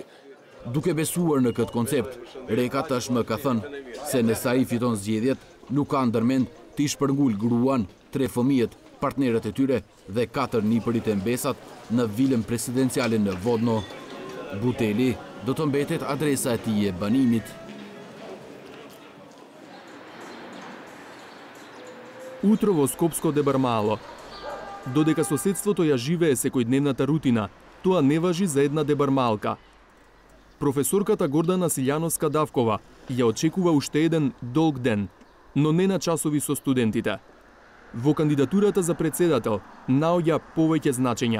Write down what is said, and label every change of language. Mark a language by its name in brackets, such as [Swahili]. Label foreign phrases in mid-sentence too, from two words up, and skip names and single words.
[Albanian] Duke besuar në këtë koncept, Reka tashmë ka thënë se nëse ai fiton zgjedhjet, nuk ka ndërmend të shpërngul gruan, 3 fëmijët, partnerët e tyre dhe 4 nipërit e mbesat në vilën presidenciale në Vodno. Buteli do të mbetet adresa e tij e banimit. [Macedonian] Утро во Скопско Дебармало. Додека соседството ја живее секојдневната рутина, тоа не важи за една дебармалка. Професорката Гордана Силјановска-Давкова ја очекува уште еден долг ден, но не на часови со студентите. Во кандидатурата за председател наоѓа повеќе значења.